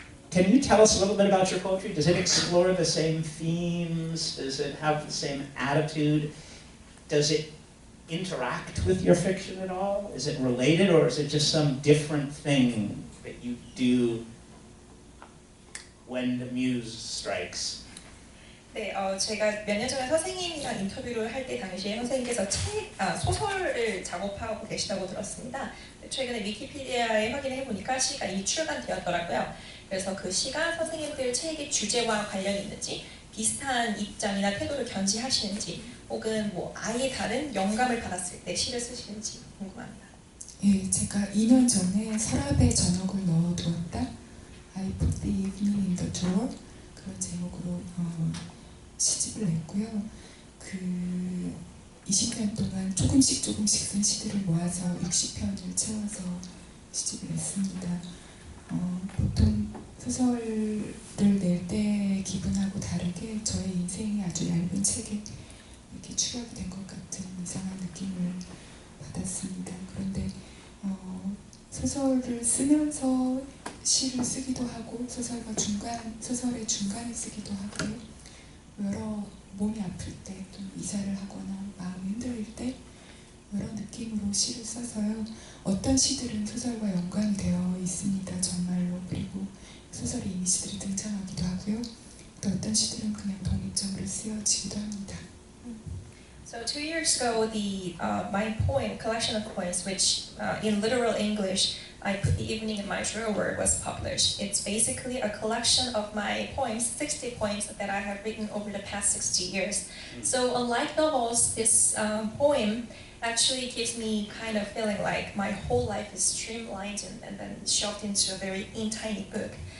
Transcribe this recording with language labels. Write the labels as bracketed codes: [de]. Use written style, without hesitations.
[en] Can you tell us a little bit about your poetry? Does it explore the same themes? Does it have the same attitude? Does it interact with your fiction at all? Is it related, or is it just some different thing that you do when the muse strikes? [ko] 네, 제가 몇 년 전에 선생님이랑 인터뷰를 할 때 당시에 선생님께서 소설을 작업하고 계시다고 들었습니다. 최근에 위키피디아에 확인해 보니까 시가 이미 출간되었더라고요. 그래서 그 시가 선생님들 책의 주제와 관련이 있는지, 비슷한 입장이나 태도를 견지하시는지, 혹은 뭐 아예 다른 영감을 받았을 때 시를 쓰시는지 궁금합니다. 예, 제가 2년 전에 서랍에 저녁을 넣어두었다. [en] I put the evening in the drawer. [ko] 그런 제목으로 시집을 냈고요. 그 20년 동안 조금씩 쓴 시들을 모아서 60편을 채워서 시집을 냈습니다. 보통 소설을 낼 때 기분하고 다르게 저의 인생이 아주 얇은 책에 이렇게 축약이 된 것 같은 이상한 느낌을 받았습니다. 그런데 소설을 쓰면서 시를 쓰기도 하고 소설의 중간에 쓰기도 하고요. 여러 몸이 아플 때, 또 이사를 하거나 마음이 흔들릴 때 여러 느낌으로 시를 써서요. 어떤 시들은 소설과 연관이 되어 있습니다. 정말로. 그리고 소설에 이미지들이 등장하기도 하고요. 또 어떤 시들은 그냥 독립적으로 쓰여지기도 합니다. [en] So 2 years ago, my poem collection of poems, which in literal English I put the evening in my drawer, was published. It's basically a collection of my poems, 60 poems that I have written over the past 60 years. So unlike novels, this poem actually gives me kind of feeling like my whole life is streamlined and then shoved into a very tiny book.